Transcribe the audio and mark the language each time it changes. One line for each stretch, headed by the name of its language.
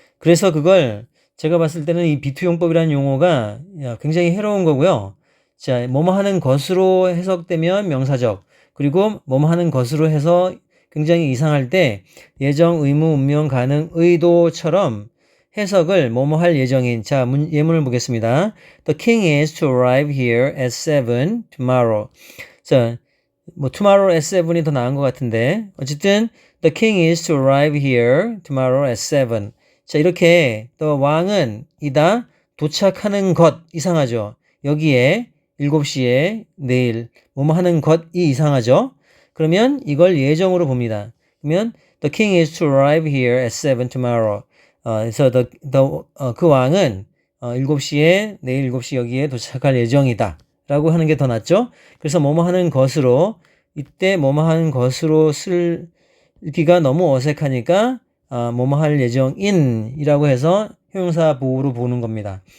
Korean: 그래서 그걸 제가 봤을 때는 이 B2 용법이라는 용어가 굉장히 해로운 거고요. 자, 뭐뭐 하는 것으로 해석되면 명사적, 그리고 뭐뭐 하는 것으로 해서 굉장히 이상할 때 예정, 의무, 운명, 가능, 의도처럼 해석을 뭐뭐 할 예정인. 자, 예문을 보겠습니다.
English: The king is to arrive here at 7 tomorrow.
Korean: 자, 뭐 tomorrow at 7이 더 나은 것 같은데, 어쨌든
English: the king is to arrive here tomorrow at 7.
Korean: 자, 이렇게 또 왕은 이다 도착하는 것 이상하죠. 여기에 7시에 내일 뭐뭐 하는 것이 이상하죠. 그러면 이걸 예정으로 봅니다.
English: 그러면 the king is to arrive here at 7 tomorrow.
Korean: 그래서 그 왕은 7시에 내일 7시 여기에 도착할 예정이다 라고 하는 게 더 낫죠. 그래서 뭐뭐 하는 것으로 이때 뭐뭐 하는 것으로 쓰기가 너무 어색하니까 뭐뭐 할 예정인이라고 해서 형용사 보호로 보는 겁니다.